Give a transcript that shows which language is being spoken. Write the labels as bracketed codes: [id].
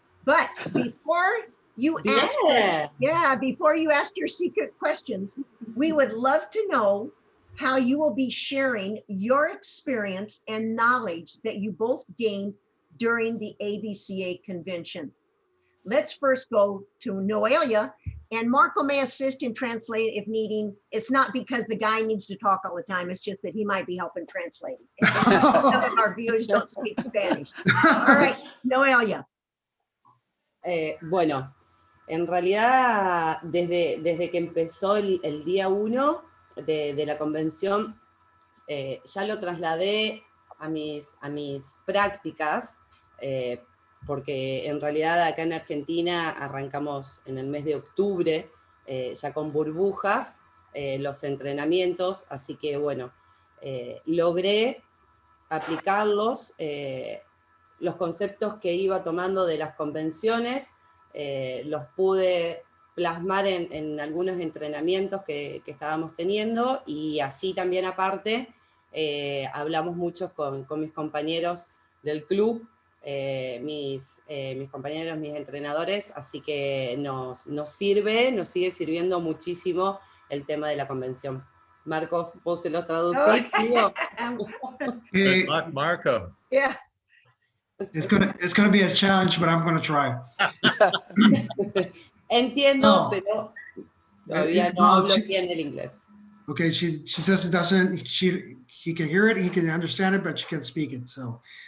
[en] But before you before you ask your secret questions, we would love to know how you will be sharing your experience and knowledge that you both gained during the AVCA convention. Let's first go to Noelia, and Marco may assist in translating if needing. It's not because the guy needs to talk all the time, it's just that he might be helping translate. Some of our viewers don't speak Spanish. All right, Noelia. [es] Bueno, en realidad, desde que empezó el día 1 de la convención, ya lo trasladé a mis prácticas, porque en realidad acá en Argentina arrancamos en el mes de octubre, ya con burbujas, los entrenamientos, así que bueno, logré aplicarlos, los conceptos que iba tomando de las convenciones, los pude plasmar en algunos entrenamientos que estábamos teniendo, y así también aparte hablamos mucho con mis compañeros del club, mis compañeros, mis entrenadores, así que nos sigue sirviendo muchísimo el tema de la convención. Marcos, ¿vos se lo traducís? [en] Hey, Good luck, Marco. Yeah. it's gonna be a challenge, but I'm gonna try. [es] Entiendo, pero todavía no No, hablo sí. bien el inglés. [en] Okay, she says it doesn't, he can hear it, he can understand it, but she can't speak it, so.